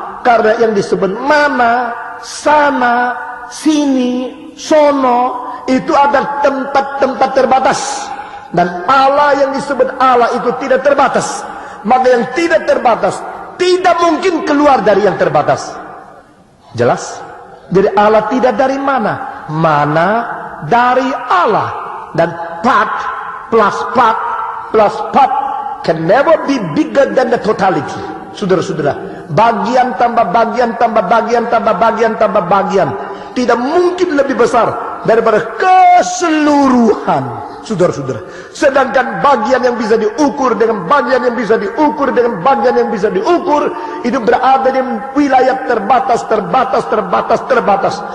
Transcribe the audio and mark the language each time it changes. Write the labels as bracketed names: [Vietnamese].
[Indonesian] Karena yang disebut mana, sana, sini, sono, itu ada tempat-tempat terbatas. Dan Allah yang disebut Allah itu tidak terbatas. Maka yang tidak terbatas tidak mungkin keluar dari yang terbatas. Jelas? Jadi Allah tidak dari mana, mana dari Allah. [English] Dan part plus part plus part can never be bigger than the totality. [Indonesian] Saudara-saudara, bagian tambah bagian tambah bagian tambah bagian tambah bagian tidak mungkin lebih besar daripada keseluruhan. Saudara-saudara, sedangkan bagian yang bisa diukur dengan bagian yang bisa diukur dengan bagian yang bisa diukur, itu berada di wilayah terbatas, terbatas, terbatas, terbatas.